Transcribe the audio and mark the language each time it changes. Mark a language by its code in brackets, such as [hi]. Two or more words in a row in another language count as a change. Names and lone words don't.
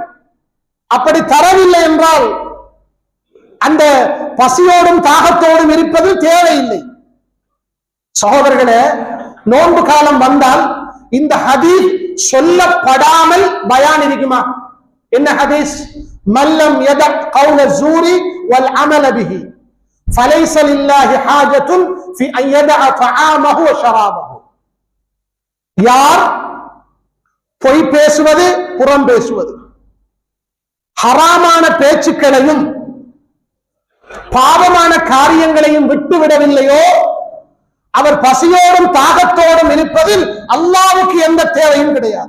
[ta] அப்படி தரவில்லை என்றால் அந்த பசியோடும் தாகத்தோடும் இருப்பது தேவையில்லை. சகோதரர்களே, நோன்பு காலம் வந்தால் இந்த ஹதீஸ் சொல்லப்படாமல் பயான் இருக்குமா? என்ன ஹதீஸ்? [ar] من لم يدع قول الزور والعمل به فليس لله حاجة في أن يدع طعامه وشرابه. [ta] யார் பொய் பேசுவது, புறம் பேசுவது, ஹராமான பேச்சுக்களையும் பாவமான காரியங்களையும் விட்டுவிடவில்லையோ அவர் பசியோடும் தாகத்தோடும் இருப்பதில் அல்லாஹ்வுக்கு எந்த தேவையும் கிடையாது.